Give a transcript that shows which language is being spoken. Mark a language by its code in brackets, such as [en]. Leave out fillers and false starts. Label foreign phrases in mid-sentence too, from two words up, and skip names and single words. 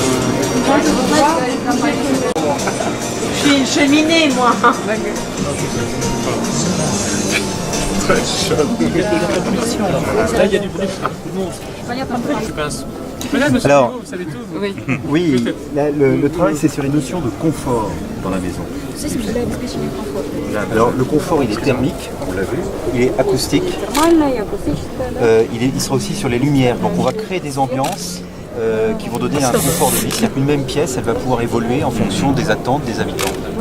[fr] Je suis une cheminée, moi. Là, il y a du bruit. Non, [ru] Понятно. [fr] je passe. Mais là, monsieur Alors, Hugo, vous savez tout. Oui, le travail, c'est sur les notions de confort dans la maison. [ru] Здесь для обеспечения комфорта. [fr] Alors, le confort, il est thermique, on l'a vu, il est acoustique, [ru] Нормальная и акустическая, да. [fr] il sera aussi sur les lumières. Donc, on va créer des ambiances qui vont donner un confort de vie. C'est-à-dire qu'une même pièce, elle va pouvoir évoluer en fonction des attentes des habitants.